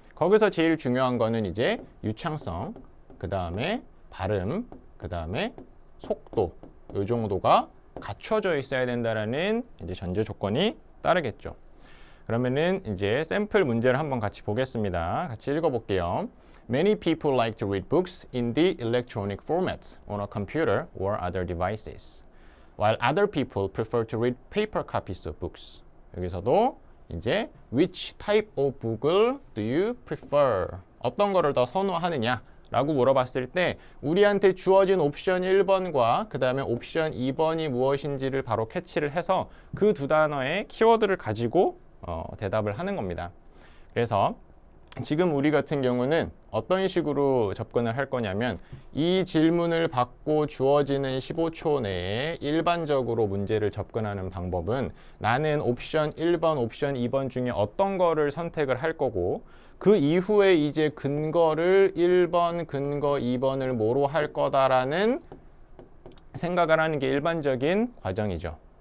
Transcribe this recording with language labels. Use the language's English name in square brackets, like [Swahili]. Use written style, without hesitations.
[Korean] 거기서 제일 중요한 거는 이제 유창성, 그 다음에 발음, 그 다음에 속도, 이 정도가 갖춰져 있어야 된다라는 이제 전제 조건이 따르겠죠. 그러면은 이제 샘플 문제를 한번 같이 보겠습니다. 같이 읽어볼게요. [English] Many people like to read books in the electronic format on a computer or other devices, while other people prefer to read paper copies of books. [Korean] 여기서도 이제 [English] which type of book [Korean] 을 [English] do you prefer? [Korean] 어떤 거를 더 선호하느냐? 라고 물어봤을 때 우리한테 주어진 옵션 1번과 그 다음에 옵션 2번이 무엇인지를 바로 캐치를 해서 그 두 단어의 키워드를 가지고 대답을 하는 겁니다. 그래서 지금 우리 같은 경우는 어떤 식으로 접근을 할 거냐면 이 질문을 받고 주어지는 15초 내에 일반적으로 문제를 접근하는 방법은 나는 옵션 1번, 옵션 2번 중에 어떤 거를 선택을 할 거고 그 이후에 이제 근거를 1번, 근거 2번을 뭐로 할 거다라는 생각을 하는 게 일반적인 과정이죠.